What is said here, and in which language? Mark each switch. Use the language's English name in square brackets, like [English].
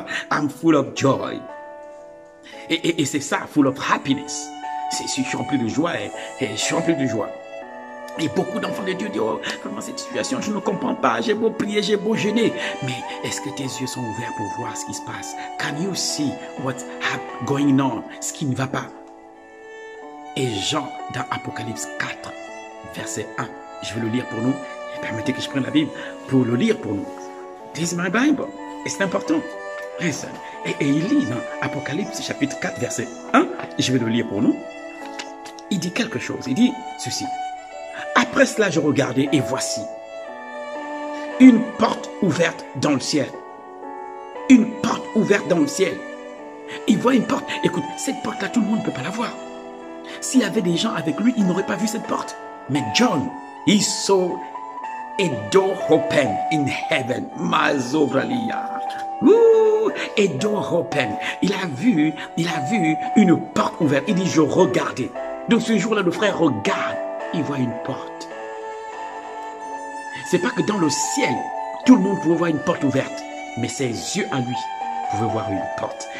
[English] I'm full of joy. [French] Et c'est ça, [English] full of happiness. [French] Je suis rempli de joie et je suis rempli de joie. Et beaucoup d'enfants de Dieu disent, oh, comment cette situation, je ne comprends pas, j'ai beau prier, j'ai beau jeûner. Mais est-ce que tes yeux sont ouverts pour voir ce qui se passe? [English] Can you see what's going on? [French] Ce qui ne va pas. Et Jean, dans Apocalypse 4, verset 1, je vais le lire pour nous. Et permettez que je prenne la Bible pour le lire pour nous. [English] This is my Bible. [French] Et c'est important. [English] Listen. [French] Et il lit dans Apocalypse chapitre 4, verset 1, je vais le lire pour nous. Il dit quelque chose, il dit ceci. Après cela, je regardais et voici une porte ouverte dans le ciel. Une porte ouverte dans le ciel. Il voit une porte. Écoute, cette porte-là, tout le monde ne peut pas la voir. S'il y avait des gens avec lui, ils n'auraient pas vu cette porte. [English] Mais John, he saw a door open in heaven. Mazobralia. A door open. [French] Il a vu une porte ouverte. Il dit, je regardais. Donc ce jour-là, le frère regarde. Il voit une porte. C'est pas que dans le ciel, tout le monde pouvait voir une porte ouverte. Mais ses yeux à lui pouvaient voir une porte.